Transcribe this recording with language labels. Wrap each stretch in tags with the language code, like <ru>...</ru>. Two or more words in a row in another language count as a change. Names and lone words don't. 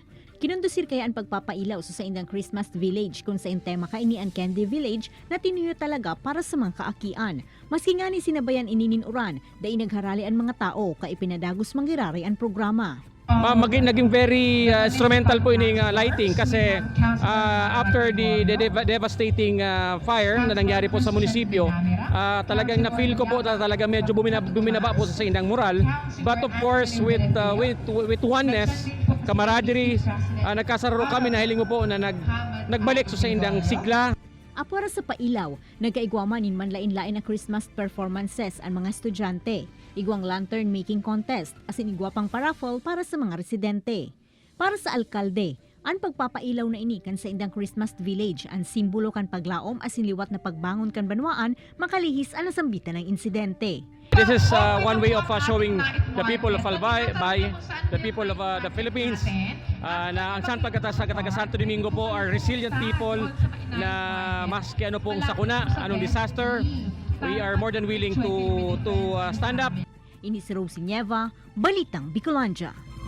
<bik>Kinundusir kaya ang pagpapailaw sa indang Christmas Village kung sa tema kaini ang Candy Village na tinuyo talaga para sa mga kaakian. Maski nga ni sinabayan ininuran da inagharali ang mga tao ka ipinadagos manggirari ang programa.</bik> <tl>Naging</tl> <en>very instrumental</en> <tl>po ining lighting kasi</tl> <en>after the devastating fire</en> <tl>na nangyari po sa munisipyo, talagang na-feel ko po talaga medyo buminaba po sa indang moral.</tl> <en>But of course with oneness, camaraderie,</en> <bik>nagkasararo kami na hiling po na nagbalik sa indang sigla. Apara sa pailaw, nagkaigwaman in manlain-lain na</bik> <en>Christmas performances</en> <bik>ang mga estudyante, igwang</bik> <en>lantern making contest,</en> <bik>asin igwapang paraffle para sa mga residente. Para sa alkalde, ang pagpapailaw na ini kan sa indang Christmas Village, ang simbolo kan paglaom asin liwat na pagbangon kan banwaan, makalihis ang nasambitan ng insidente.</bik> <en>This is one way of showing the people of Albay, the people of the Philippines,</en> <bik>na ang taga Santo Domingo po</bik> <en>are resilient people</en> <bik>na maski ano pong sakuna, anong</bik> <en>disaster, we are more than willing to stand up.</en> <bik>Ini si Rosie Nieva, Balitang Bicolanja.</bik>